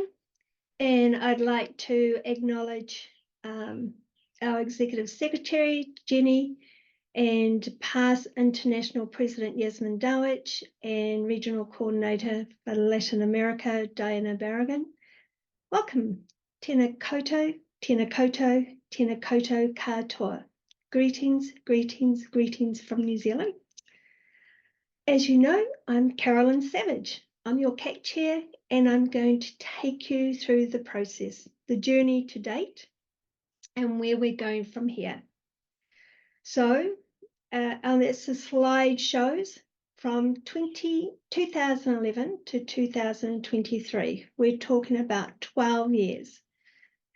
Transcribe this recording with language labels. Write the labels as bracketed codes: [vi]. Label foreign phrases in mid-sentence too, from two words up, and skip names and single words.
[en] And I'd like to acknowledge our Executive Secretary, Jenny, and past International President Yasmin Dawich, and Regional Coordinator for Latin America, Diana Barragan. Welcome. [mi] Tēnā koutou, tēnā koutou, tēnā koutou katoa. [en] Greetings, greetings, greetings from New Zealand. As you know, I'm Caroline Savage. I'm your CAC chair, and I'm going to take you through the process, the journey to date, and where we're going from here. So, as the slide shows, from 2011 to 2023, we're talking about 12 years.